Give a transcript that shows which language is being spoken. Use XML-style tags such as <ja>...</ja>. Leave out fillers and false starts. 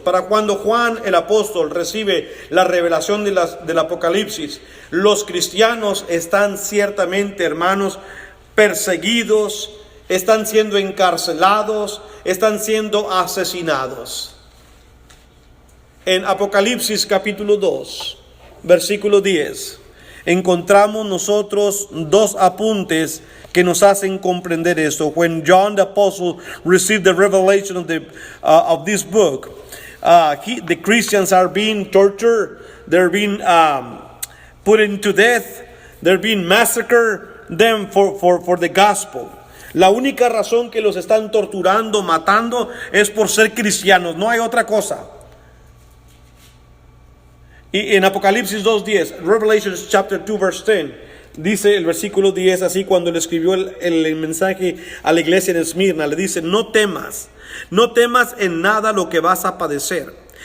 <es>Para cuando Juan el apóstol recibe la revelación del Apocalipsis, los cristianos están ciertamente, hermanos, perseguidos, están siendo encarcelados, están siendo asesinados. En Apocalipsis capítulo 2, versículo 10, encontramos nosotros dos apuntes que nos hacen comprender esto.</es> <en>When John the Apostle received the revelation of this book, the Christians are being tortured, they're being put into death, they're being massacred them for the gospel.</en> <es>La única razón que los están torturando, matando, es por ser cristianos, no hay otra cosa. Y en Apocalipsis 2:10,</es> <en>Revelation chapter 2 verse 10,</en> <es>dice el versículo 10 así, cuando le escribió el mensaje a la iglesia en Esmirna, le dice: no temas en nada lo que vas a padecer.</es>